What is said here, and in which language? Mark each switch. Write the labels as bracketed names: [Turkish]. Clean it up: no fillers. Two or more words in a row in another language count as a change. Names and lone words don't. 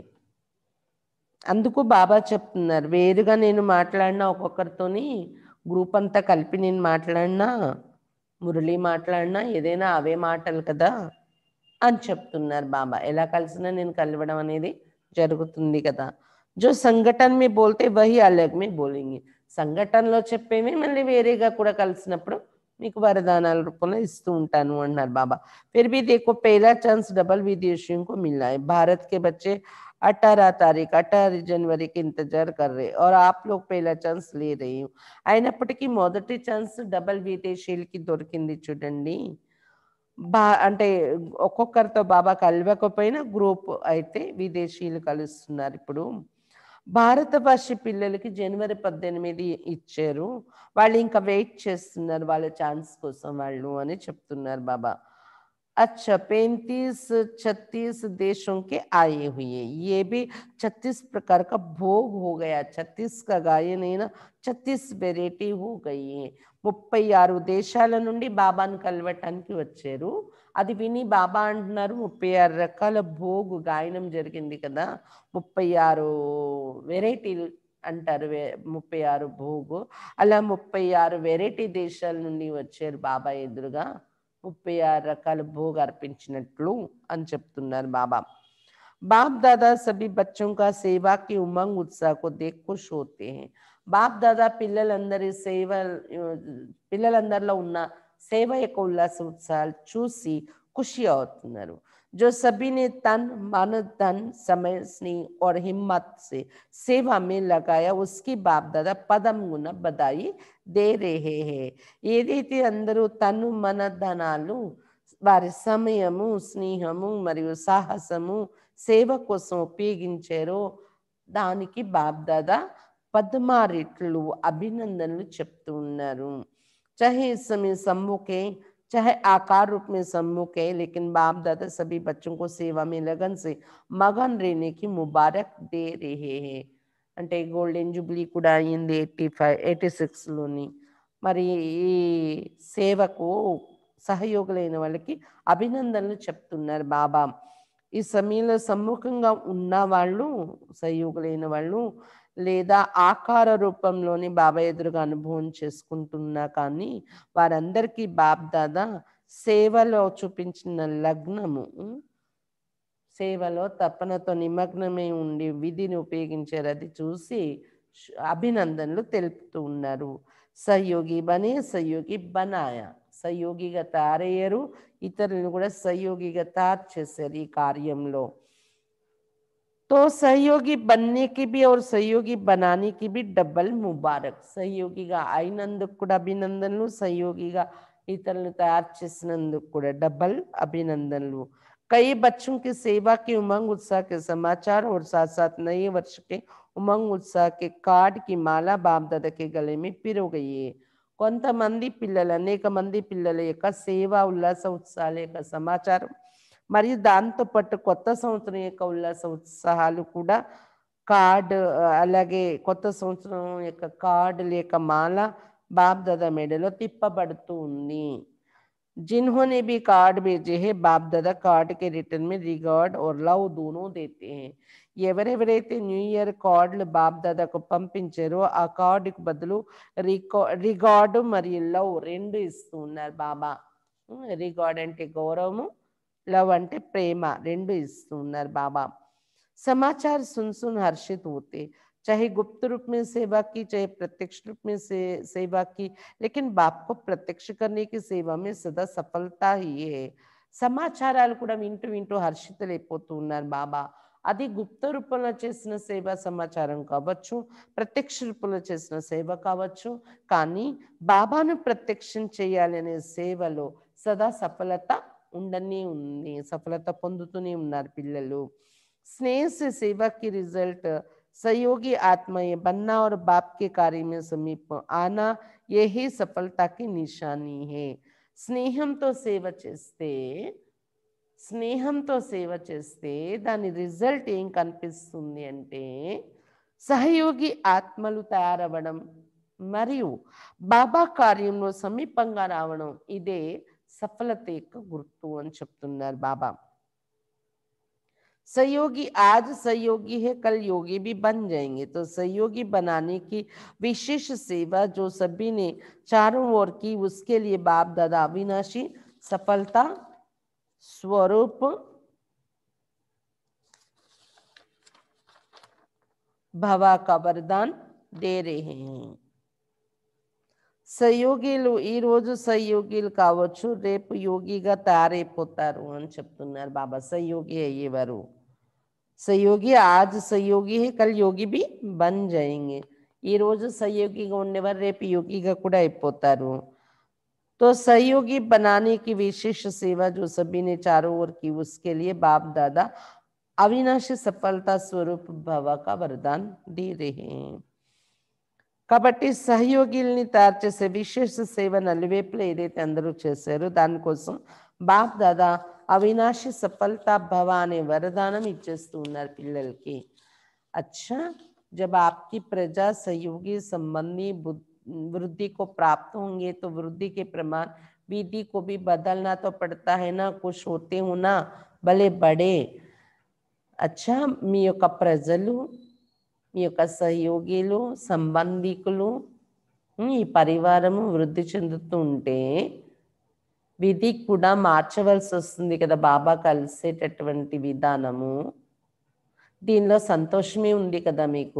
[Telugu] అందుకు బాబా చెప్తున్నారు, వేరుగా నేను మాట్లాడినా ఒక్కొక్కరితోని గ్రూప్ అంతా కలిపి నేను మాట్లాడినా, మురళి మాట్లాడినా ఏదైనా అవే మాటలు కదా అని చెప్తున్నారు బాబా. ఎలా కలిసినా నేను కలవడం అనేది జరుగుతుంది కదా. [Hindi] जो संगठन में बोलते वही अलग में बोलेंगे. [Telugu] సంఘటనలో చెప్పేవి మళ్ళీ వేరేగా కూడా కలిసినప్పుడు మీకు వరదానాల రూపంలో ఇస్తూ ఉంటాను అన్నారు బాబా. [Hindi] ఫిర్ भी देखो पहला चांस डबल विदेशियों को मिला है. भारत के बच्चे 18 तारीख 18 जनवरी की इंतजार कर रहे और आप लोग पहला ఛాన్స్ ले रही हूँ. [Telugu] అయినప్పటికీ మొదటి ఛాన్స్ డబల్ విదేశీయులకి దొరికింది చూడండి. అంటే ఒక్కొక్కరితో బాబా కలవకపోయినా గ్రూప్ అయితే విదేశీయులు కలుస్తున్నారు ఇప్పుడు. భారతభాష పిల్లలకి జనవరి 18 ఇచ్చారు, వాళ్ళు ఇంకా వెయిట్ చేస్తున్నారు వాళ్ళ ఛాన్స్ కోసం వాళ్ళు అని చెప్తున్నారు బాబా. [Hindi] अच्छा 35-36 देशों के आए हुए, ये भी 36 प्रकार का भोग हो गया. 36 का गायन है ना, 36 వెరైటీ हो गई है. [Telugu] 36 దేశాల నుండి బాబాను కలవటానికి వచ్చారు. అది విని బాబా అంటున్నారు 36 రకాల భోగు గాయనం జరిగింది కదా, 36 వెరైటీలు అంటారు, 36 భోగు. అలా 36 వెరైటీ దేశాల నుండి వచ్చారు బాబా ఎదురుగా, 36 రకాల భోగ్ అర్పించినట్లు అని చెప్తున్నారు బాబా. [Hindi] बाप दादा सभी बच्चों का सेवा की उमंग उत्साह को देख खुश होते हैं. [Telugu] బాప్ దాదా పిల్లలందరిలో ఉన్న సేవ యొక్క ఉల్లాస ఉత్సాహాలు చూసి ఖుషి అవుతున్నారు. [Hindi] जो सभी ने तन मन धन समय स्नेह और हिम्मत से सेवा में लगाया उसकी बाप दादा पदम गुणा बधाई दे रहे हैं. [Telugu] ఏదైతే అందరూ తను మన ధనాలు, వారి సమయము, స్నేహము మరియు సాహసము సేవ కోసం ఉపయోగించారో దానికి బాప్ దాదా 16 రెట్లు అభినందనలు చెప్తూ ఉన్నారు. [Hindi] चाहे इस समय सम्मुख है, चाहे आकार रूप में सम्मुख है, लेकिन बाप दादा सभी बच्चों को सेवा में लगन से मगन रहने की मुबारक दे रहे हैं. [Telugu] అంటే [English] golden jubilee [Telugu] కూడా అయింది 86లోని. మరి ఈ సేవకు సహయోగులైన వాళ్ళకి అభినందనలు చెప్తున్నారు బాబా. ఈ సమయంలో సమ్ముఖంగా ఉన్న వాళ్ళు, సహయోగులైన వాళ్ళు లేదా ఆకార రూపంలోని బాబా ఎదురుగా అనుభవం చేసుకుంటున్నా కానీ వారందరికీ బాప్ దాదా సేవలో చూపించిన లగ్నము, సేవలో తపనతో నిమగ్నమై ఉండి విధిని ఉపయోగించారు, అది చూసి అభినందనలు తెలుపుతూ ఉన్నారు. [Hindi] सहयोगी बने सहयोगी बनाया, [Telugu] సహయోగిగా తయారయ్యారు, ఇతరులను కూడా సహయోగిగా తయారు చేశారు ఈ కార్యంలో. [Hindi] तो सहयोगी बनने की भी और सहयोगी बनाने की भी डबल मुबारक. [Telugu] సహయోగిగా అయినందుకు కూడా అభినందనలు, సహయోగిగా ఇతరులను తయారు చేసినందుకు కూడా డబల్ అభినందనలు. [Hindi] कई बच्चों की सेवा के उमंग उत्साह के समाचार और साथ साथ नए वर्ष के उमंग उत्साह के कार्ड की माला बाप दादा के गले में पिरो गई है. [Telugu] కొంతమంది పిల్లలు, అనేక మంది పిల్లల యొక్క సేవ ఉల్లాస ఉత్సాహాల యొక్క సమాచారం మరియు దాంతోపాటు కొత్త సంవత్సరం యొక్క ఉల్లాస ఉత్సాహాలు కూడా కార్డ్, అలాగే కొత్త సంవత్సరం యొక్క కార్డు లేక మాల బాప్ దాదా మెడలో తిప్పబడుతూ ఉంది. [Hindi] जिन्होंने भी कार्ड भेजे हैं बाप दादा कार्ड के रिटर्न में रिगार्ड और लव दोनों देते हैं. [Telugu] ఎవరెవరైతే [English] new year [Telugu] కార్డులు బాప్ దాదాకు పంపించారో ఆ కార్డుకు బదులు రిగార్డు మరియు లవ్ రెండు ఇస్తూ ఉన్నారు బాబా. రిగార్డ్ అంటే గౌరవము, लव అంటే ప్రేమ, రెండు ఇస్తూ ఉన్నారు బాబా. [Hindi] समाचार सुन सुन हर्षित होते, चाहे गुप्त रूप में सेवा की चाहे प्रत्यक्ष रूप में सेवा की, लेकिन बाप को प्रत्यक्ष करने की सेवा में सदा सफलता ही है. [Telugu] సమాచారాలు కూడా వింటూ వింటూ హర్షితులైపోతూ ఉన్నారు బాబా. అది గుప్త రూపంలో చేసిన సేవ సమాచారం కావచ్చు, ప్రత్యక్ష రూపంలో చేసిన సేవ కావచ్చు, కానీ బాబాను ప్రత్యక్షం చేయాలనే సేవలో సదా సఫలత ఉండనే ఉంది, సఫలత పొందుతూనే ఉన్నారు పిల్లలు. [Hindi] स्नेह से सेवा की रिजल्ट सहयोगी आत्माएं बनना और बाप के कार्य में समीप आना, यही सफलता की निशानी है. [Telugu] స్నేహంతో సేవ చేస్తే దాని రిజల్ట్ ఏం కనిపిస్తుంది అంటే సహయోగి ఆత్మలు తయారవ్వడం, మరియు బాబా కార్యంలో సమీపంగా రావడం ఇదే సఫలత యొక్క గుర్తు అని చెప్తున్నారు బాబా. [Hindi] सहयोगी आज सहयोगी है, कल योगी भी बन जाएंगे। तो सहयोगी बनाने की विशेष सेवा जो सभी ने चारों ओर की, उसके लिए बाप दादा अविनाशी सफलता स्वरूप भवा का वरदान दे रहे हैं. [Telugu] సహయోగిలు ఈరోజు సహయోగిలు కావచ్చు, రేపు యోగిగా తయారైపోతారు అని చెప్తున్నారు బాబా. సహయోగి అయ్యేవారు, [Hindi] सहयोगी आज सहयोगी है कल योगी भी बन जाएंगे. [Telugu] ఈరోజు సహయోగిగా ఉండేవారు రేపు యోగిగా కూడా అయిపోతారు. [Hindi] तो सहयोगी बनाने की विशेष सेवा जो सभी ने चारों ओर की, उसके लिए बाप दादा अविनाशी सफलता स्वरूप भवा का वरदान दे रहे हैं. [Telugu] కాబట్టి సహయోగిల్ని తయారు చేసే విశేష సేవ నలువైపులా ఏదైతే అందరూ చేశారో దానికోసం బాప్ దాదా అవినాశి సఫలతా భవ అనే వరదానం ఇచ్చేస్తూ ఉన్నారు పిల్లలకి. [Hindi] अच्छा, जब आपकी प्रजा सहयोगी संबंधी वृद्धि को प्राप्त होंगे तो वृद्धि के प्रमाण विधि को भी बदलना तो पड़ता है ना. कुछ होते हो ना भले बड़े. अच्छा, [Telugu] మీ యొక్క ప్రజలు, మీ యొక్క సహయోగిలు, సంబంధికులు, ఈ పరివారము వృద్ధి చెందుతూ ఉంటే విధి కూడా మార్చవలసి వస్తుంది కదా. బాబా కలిసేటటువంటి విధానము, దీనిలో సంతోషమే ఉంది కదా మీకు.